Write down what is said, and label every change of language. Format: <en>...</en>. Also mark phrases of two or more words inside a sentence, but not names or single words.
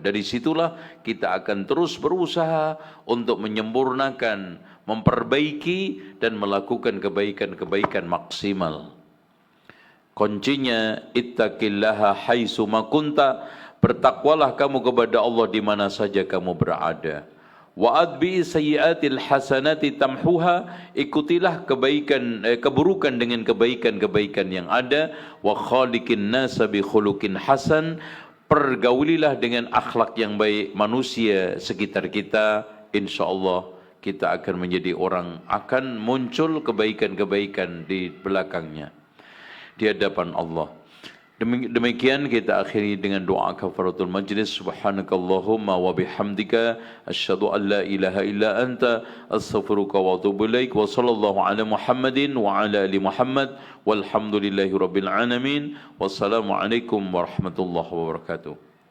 <id>Dari situlah kita akan terus berusaha untuk menyempurnakan, memperbaiki dan melakukan kebaikan-kebaikan maksimal. Kuncinya</id> <ar>اتق الله حيثما كنت,</ar> <id>bertakwalah kamu kepada Allah di mana saja kamu berada.</id> <ar>وأتبع السيئة الحسنة تمحها,</ar> <id>ikutilah keburukan dengan kebaikan-kebaikan yang ada.</id> <ar>وخالق الناس بخلق حسن,</ar> <id>pergaulilah dengan akhlak yang baik manusia sekitar kita. Insyaallah kita akan menjadi orang, akan muncul kebaikan-kebaikan di belakangnya di hadapan Allah. Demikian kita akhiri dengan doa</id> <ar>كفارة المجلس. سبحانك اللهم وبحمدك أشهد أن لا إله إلا أنت أستغفرك وأتوب إليك. وصلى الله على محمد وعلى آل محمد والحمد لله رب العالمين. والسلام عليكم ورحمة الله وبركاته.</ar>